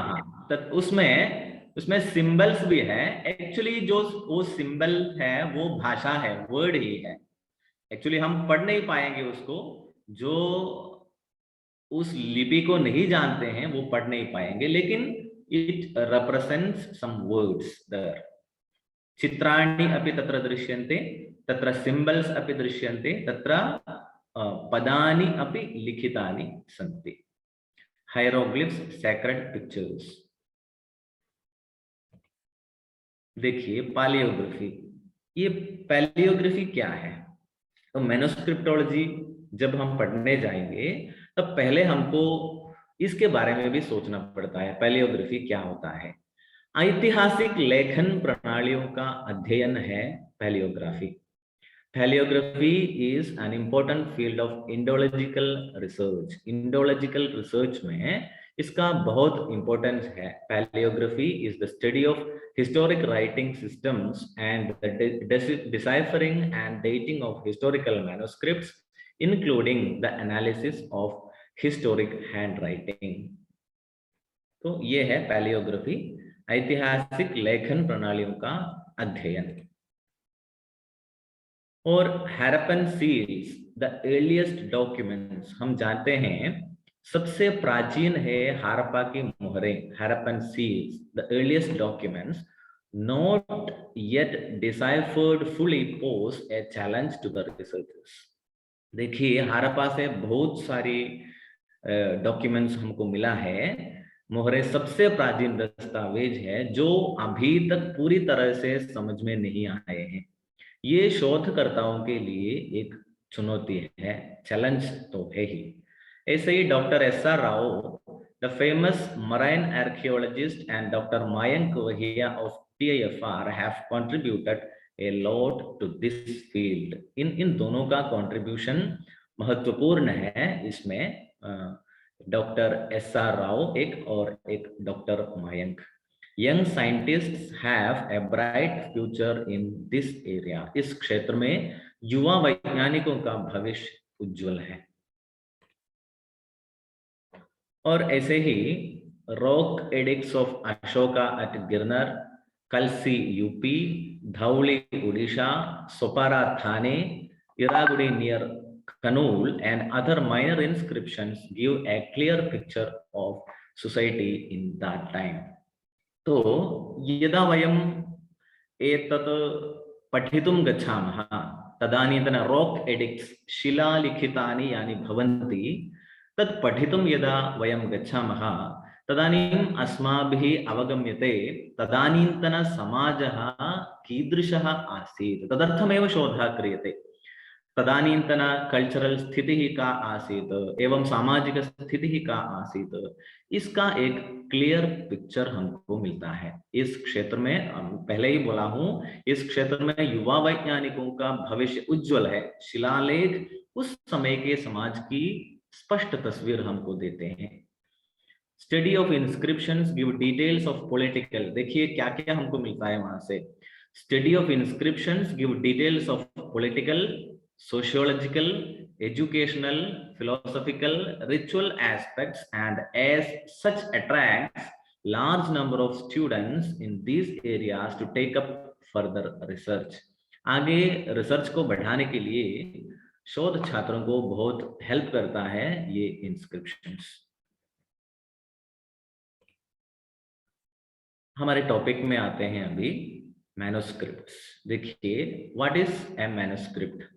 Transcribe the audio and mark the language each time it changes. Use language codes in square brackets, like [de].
[hi] हाँ, तो उसमें सिंबल्स भी है। एक्चुअली जो वो सिंबल है वो भाषा है, वर्ड ही है। एक्चुअली हम पढ़ नहीं पाएंगे उसको, जो उस लिपि को नहीं जानते हैं वो पढ़ नहीं पाएंगे, लेकिन [en] It represents some words there. [sa] चित्राणि अपि तत्र दृश्यन्ते, तत्र सिंबल्स अपि दृश्यन्ते, तत्र पदानि अपि लिखितानि सन्ति। [en] Hieroglyphs, sacred pictures. [hi] देखिए पैलियोग्राफी, ये पैलियोग्राफी क्या है? तो मैन्युस्क्रिप्टोलॉजी जब हम पढ़ने जाएंगे तब पहले हमको इसके बारे में भी सोचना पड़ता है, पैलियोग्राफी क्या होता है। ऐतिहासिक लेखन प्रणालियों का अध्ययन है palaeography. [en] Paleography is an important field of Indological research. [hi] Indological research में इसका बहुत importance है। [en] Paleography is the study of historic writing systems and the deciphering and dating of historical manuscripts, including the analysis of historic handwriting. [hi] तो ये है palaeography, ऐतिहासिक लेखन प्रणालियों का अध्ययन। [en] और Harappan seals, the earliest documents, [hi] हम जानते हैं सबसे प्राचीन है हारप्पा की मोहरें, [en] Harappan seals, the earliest documents not yet deciphered fully pose a challenge to the researchers. [hi] देखिए हारप्पा से बहुत सारी डॉक्यूमेंट्स हमको मिला है। मोहरे सबसे प्राचीन दस्तावेज है जो अभी तक पूरी तरह से समझ में नहीं आए हैं। ये शोधकर्ताओं के लिए एक चुनौती है, चैलेंज तो है ही। [en] ऐसे ही doctor S R. Rao, the famous marine archaeologist, and doctor Mayank Vahia of TIFR have contributed a lot to this field. [hi] इन दोनों का कंट्रीब्यूशन महत्वपूर्ण है इसमें। Doctor SR. राव एक और एक doctor Mayank. [en] Young scientists have a bright future in this area. [hi] इस क्षेत्र में युवा वैज्ञानिकों का भविष्य उज्जवल है। और ऐसे ही [en] Rock edicts of Ashoka at Girnar, Kalsi UP, Dhauli Orissa, Sopara Thane, Erragudi near Kanul, and other minor inscriptions give a clear picture of society in that time. [sa] तो यदा वयम् एतत् पठितुं गच्छामः तदानीन्तन रॉक एडिक्ट्स, शिलालिखितानि यानि भवन्ति, तत् पठितुं यदा वयं गच्छामः तदानीम् अस्माभिः अवगम्यते तदानीन्तन समाजः कीदृशः आसीत्, तदर्थमेव शोधः क्रियते। तदानीन्तन कल्चरल स्थिति का आसीत् [hi] एवं सामाजिक स्थिति का आसीत्, इसका एक क्लियर पिक्चर हमको मिलता है। इस क्षेत्र में पहले ही बोला हूं, इस क्षेत्र में युवा वैज्ञानिकों का भविष्य उज्जवल है। शिलालेख उस समय के समाज की स्पष्ट तस्वीर हमको देते हैं। [en] study of inscriptions give details of political, [hi] देखिए क्या क्या हमको मिलता है वहां से। [en] Study of inscriptions give details of political, sociological, educational, philosophical, ritual aspects, and as such attracts large number of students in these areas to take up further research. [hi] आगे research को बढ़ाने के लिए शोध छात्रों को बहुत हेल्प करता है ये इंस्क्रिप्शंस। हमारे टॉपिक में आते हैं अभी मैन्युस्क्रिप्ट्स। देखिए [en] What is a manuscript?